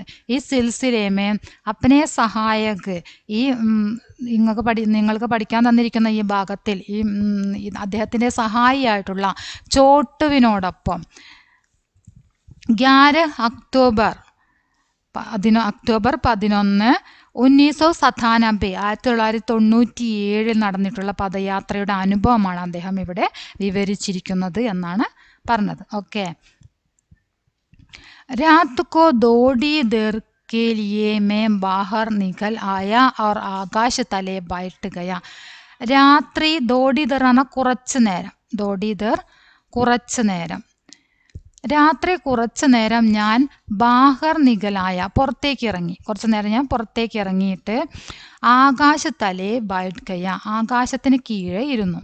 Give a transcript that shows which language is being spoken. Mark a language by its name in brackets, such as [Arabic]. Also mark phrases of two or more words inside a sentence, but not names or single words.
[Malayalam] ഈ [Hindi] सिलसिले में अपने सहायक, [Malayalam] ഈ നിങ്ങൾക്ക് പഠിക്കാൻ തന്നിരിക്കുന്ന ഈ ഭാഗത്തിൽ ഈ അദ്ദേഹത്തിൻ്റെ സഹായിയായിട്ടുള്ള ചോട്ടുവിനോടൊപ്പം 11 ഒക്ടോബർ 11 1997 നടന്നിട്ടുള്ള പദയാത്രയുടെ അനുഭവമാണ് അദ്ദേഹം ഇവിടെ വിവരിച്ചിരിക്കുന്നത് എന്നാണ് പറഞ്ഞത്. [Hindi] ഓക്കെ. रात को थोड़ी देर के लिए मैं बाहर निकल आया और आकाश तले बैठ गया. [Malayalam] രാത്രി ദോടിദർ എന്ന കുറച്ചു നേരം രാത്രി കുറച്ചു നേരം ഞാൻ [Hindi] बाहर निकल आया [Malayalam] കുറച്ചു നേരം ഞാൻ പുറത്തേക്ക് ഇറങ്ങിയിട്ട് [Hindi] आकाश तले बैठ गया, [Malayalam] ആകാശത്തിന് കീഴെ ഇരുന്നു.